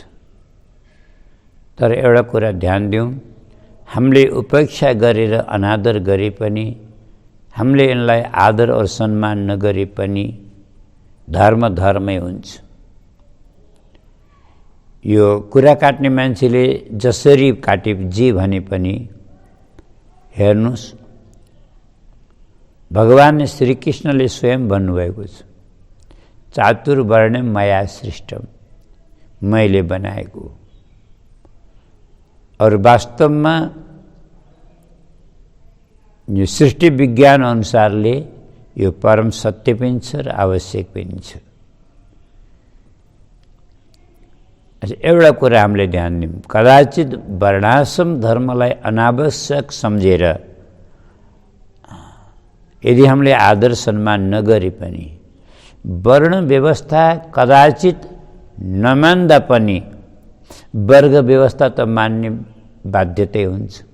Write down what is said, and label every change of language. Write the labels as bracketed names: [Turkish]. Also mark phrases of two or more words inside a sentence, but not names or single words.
[Nepali] तर एउटा कुरा ध्यान दिउँ, हामीले उपेक्षा गरेर अनादर गरे पनि, हामीले यिनलाई आदर और सम्मान नगरे पनि धर्म धर्मै हुन्छ। यो कुरा काट्ने मान्छेले जसरी काटे जे भने पनि हेर्नुस्, भगवान श्रीकृष्णले स्वयं भन्नुभएको छ, [Sanskrit] चातुर्वर्ण्यम मया सृष्टम, [Nepali] मैले बनाएको। और वास्तवमा यो सृष्टि विज्ञान अनुसारले यो परम सत्य पनि छ र आवश्यक पनि छ। एउटा कुरा हामीले ध्यान दिउँ, कदाचित वर्णाश्रम धर्मलाई अनावश्यक सम्झेर यदि हामीले आदर सम्मान नगरे पनि, वर्ण व्यवस्था कदाचित नमान्दा पनि वर्ग व्यवस्था त मान्ने बाध्यतै हुन्छ।